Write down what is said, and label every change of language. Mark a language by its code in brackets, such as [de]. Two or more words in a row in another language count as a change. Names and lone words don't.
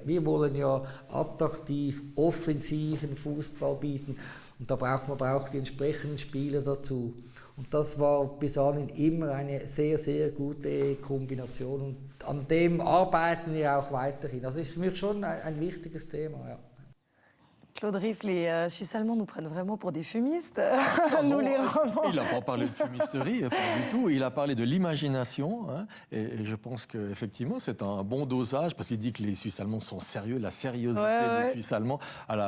[de] Wir wollen ja attraktiv, offensiven Fußball bieten und da braucht man die entsprechenden Spieler dazu. Und das war bis dahin immer eine sehr, sehr gute Kombination und an dem arbeiten wir auch weiterhin. Also ist für mich schon ein wichtiges Thema, ja. [fr] Claude Riff, les Suisses-Allemands nous prennent vraiment pour des fumistes, nous Non, les Romans. il n'a pas parlé de fumisterie, pas du tout. Il a parlé de l'imagination. Hein, et je pense qu'effectivement, c'est un bon dosage parce qu'il dit que les Suisses allemands sont sérieux, la sériosité des Suisses allemands à la